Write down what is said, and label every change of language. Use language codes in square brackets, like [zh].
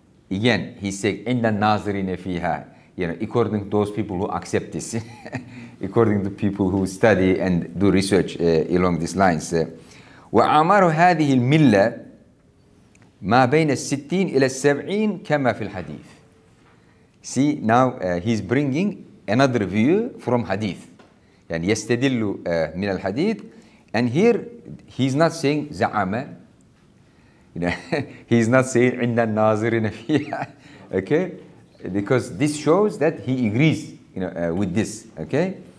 [en] Again, he said [ar] عند الناظرين فيها. [en] According to those people who accept this. According to people who study and do research along these lines. [ar] وأعمار هذه الملة ما بين 60 إلى 70 كما في الحديث. [en] See, now he's bringing another view from hadith. [ar] يعني يستدل من الحديث. [en] And here he's not saying زعم. He's not saying [ar] عند الناظرين فيها. [en] Okay? Because this shows that he agrees, with this. Okay?